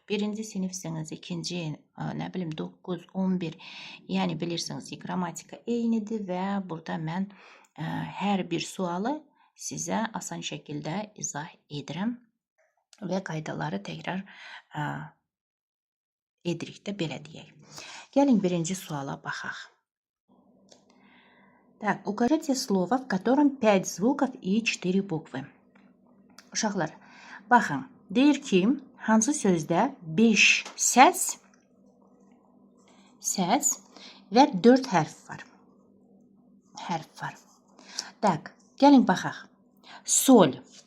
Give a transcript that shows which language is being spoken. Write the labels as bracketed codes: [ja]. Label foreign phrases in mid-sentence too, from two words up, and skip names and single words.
[az] 1-ci sinifsiniz, 2-ci, nə bilim 9, 11, yəni bilirsiniz ki, qrammatika eynidir və burada mən hər bir sualı sizə asan şəkildə izah edirəm və qaydaları təkrar edirik də belə deyək. Gəlin birinci suala baxaq. [ru] Так, укажите слово, в котором 5 звуков и 4 буквы. [az] Uşaqlar, baxın, deyir ki, hansı sözdə 5 səs və 4 hərf var. Tak, gəlin baxaq. Sol.